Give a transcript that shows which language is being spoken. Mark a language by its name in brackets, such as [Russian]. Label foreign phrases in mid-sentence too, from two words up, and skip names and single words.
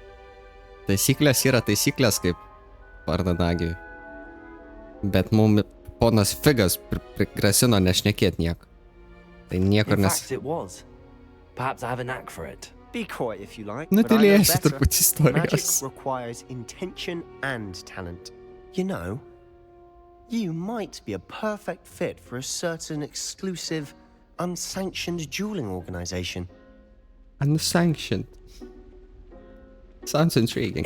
[Lithuanian] Taisyklės yra taisyklės kaip Vardanagiui. Bet mums ponas Figas grasino nešnekėt nieko. Tai niekur [English] In [Lithuanian] nes... [English] fact, it was. Perhaps I have a knack for it. Be quiet if you like, [Lithuanian] Nu, [English] but I know [Lithuanian] tylėsiu [English] better. [Lithuanian] truputį [English] Magic [Lithuanian] istorijos. [English] requires intention and talent. You know, you might be a perfect fit for a certain exclusive, unsanctioned dueling organization. Unsanctioned. Sounds intriguing.